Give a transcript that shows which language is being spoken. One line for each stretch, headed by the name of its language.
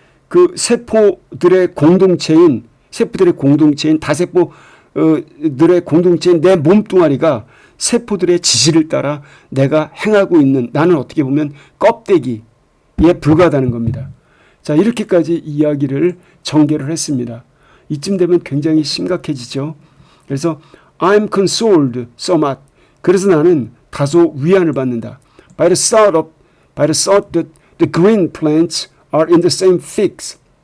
Korean: 그 세포들의 공동체인 다세포들의 공동체인 내 몸뚱아리가 세포들의 지시를 따라 내가 행하고 있는, 나는 어떻게 보면 껍데기에 불과하다는 겁니다. 자, 이렇게까지 이야기를 전개를 했습니다. 이쯤 되면 굉장히 심각해지죠. 그래서
English: I'm consoled somewhat.
Korean: 그래서 나는 다소 위안을 받는다.
English: By the thought that the green plants are in the same fix.